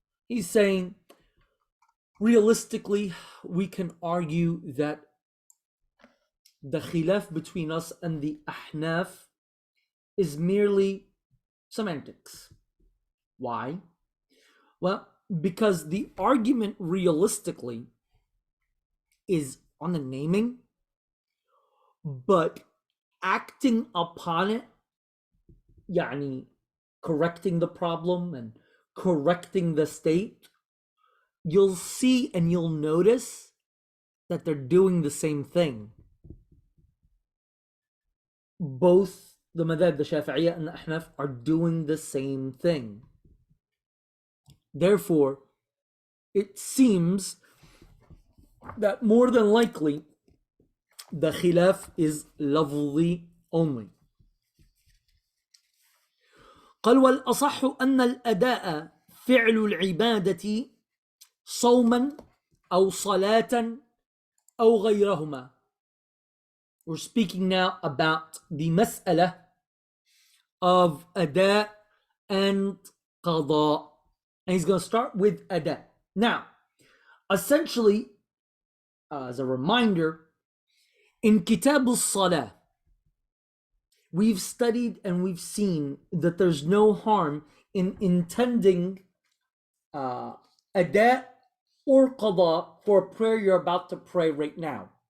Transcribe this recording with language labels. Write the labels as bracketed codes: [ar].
[en] He's saying, realistically, we can argue that the khilaf between us and the Ahnaf is merely semantics. Why? Well, because the argument realistically is on the naming, but acting upon it, يعني correcting the problem and correcting the state, you'll see and you'll notice that they're doing the same thing. Both the madhab, the Shafi'iyya and the Ahnaf, are doing the same thing. Therefore, it seems that more than likely the khilaf is lafzi only. [ar] قال والأصح أن الأداء فعل العبادة صوما أو صلاة أو غيرهما. [en] We're speaking now about the mas'ala of ada and qada. And he's going to start with ada. Now, essentially, as a reminder, in Kitab al-Salah, we've studied and we've seen that there's no harm in intending ada or qada for a prayer you're about to pray right now.